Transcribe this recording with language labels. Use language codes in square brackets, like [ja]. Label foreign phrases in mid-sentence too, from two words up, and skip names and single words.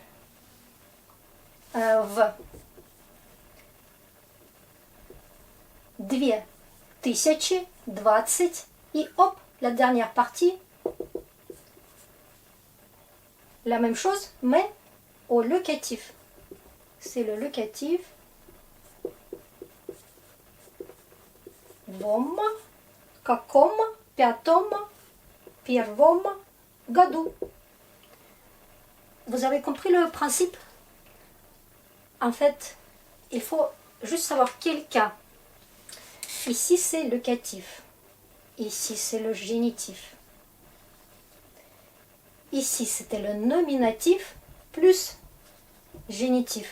[fr] В 2020 et hop, la dernière partie, la même chose, mais au locatif. C'est le locatif. [ru] Vom, каком, пятом, первом году. [fr] Vous avez compris le principe? En fait, il faut juste savoir quel cas. Ici, c'est le locatif. Ici, c'est le génitif. Ici, c'était le nominatif plus génitif.